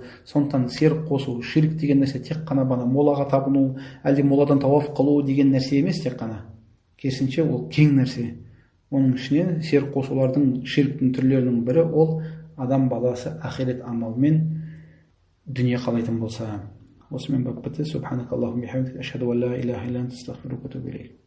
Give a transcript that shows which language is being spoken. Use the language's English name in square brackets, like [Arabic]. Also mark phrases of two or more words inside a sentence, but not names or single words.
[Kazakh] Сондықтан серік қосу, ширк деген нәрсе тек қана молаға табыну, әлде моладан тауаф қылу деген нәрсе емес тек қана. Керісінше ол кең нәрсе. Оның ішінен серік қосулардың, ширктің түрлерінің бірі ол адам баласы ақирет амалмен дүние қалайтын болса. Осымен бап бітті. [Arabic] سبحانك اللهم وبحمدك، أشهد أن لا إله إلا أنت، أستغفرك وأتوب إليك.